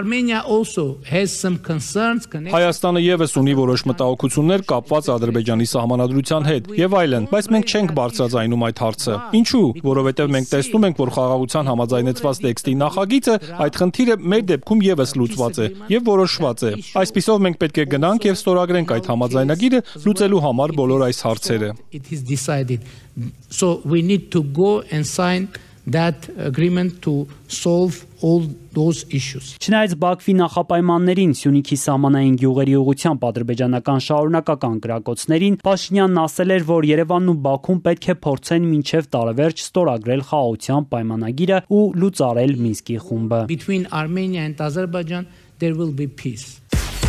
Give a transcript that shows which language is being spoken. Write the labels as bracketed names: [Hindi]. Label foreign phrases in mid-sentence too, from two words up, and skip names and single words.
[Armenian] Հայաստանը եւս ունի որոշ մտահոգություններ կապված Ադրբեջանի սահմանադրության հետ եւ այլն, բայց մենք չենք բարձրաձայնում այդ հարցը։ Ինչու՞, որովհետեւ մենք տեսնում ենք, որ խաղաղության համաձայնեցված տեքստի նախագիծը այդ խնդիրը մեր դեպքում եւս լուծված է եւ որոշված է։ Այսպիսով մենք պետք է գնանք եւ ստորագրենք այդ համաձայնագիրը լուծելու համար բոլոր այս հարցերը։ [English] So we need to go and sign that agreement to solve all those issues. [Armenian] Չնայած Բաքվի նախապայմաններին Սյունիքի սահմանային գյուղերի ուղղությամբ ադրբեջանական շարունակական կրակոցներին, Փաշինյանն ասել էր, որ Երևանն ու Բաքուն պետք է փորձեն մինչև տարեվերջ ստորագրել խաղաղության պայմանագիրը ու լուծարել Մինսկի խումբը։ [English] Between Armenia and Azerbaijan there will be peace.